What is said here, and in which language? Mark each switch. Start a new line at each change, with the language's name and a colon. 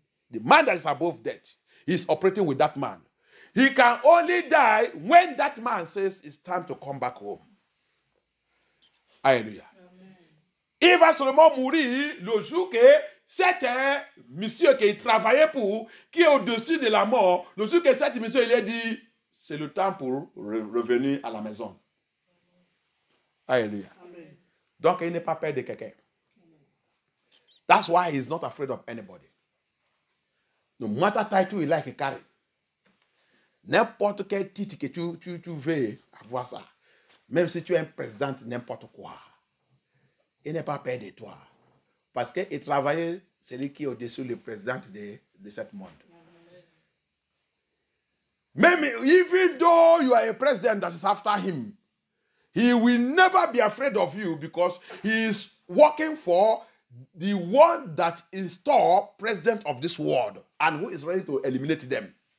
English: The man that is above death, he is operating with that man. He can only die when that man says it's time to come back home. Alléluia.
French: Il va seulement mourir le jour que cet monsieur qui travaillait pour, qui est au-dessus de la mort, le jour que cet monsieur il a dit, c'est le temps pour revenir à la maison. Alléluia. Amen. Donc il n'est pas peur de quelqu'un.
English: That's why he's not afraid of anybody. No matter title you like, carry.
French: N'importe quel titre que tu veux avoir ça. Même si tu es un président, n'importe quoi. Il n'est pas peur de toi. Parce qu'il travaillait, celui qui est au-dessus le président de ce monde.
English: Même even though you are a president that is after him, He will never be afraid of you because he is working for the one that installed president of this world and who is ready to eliminate them.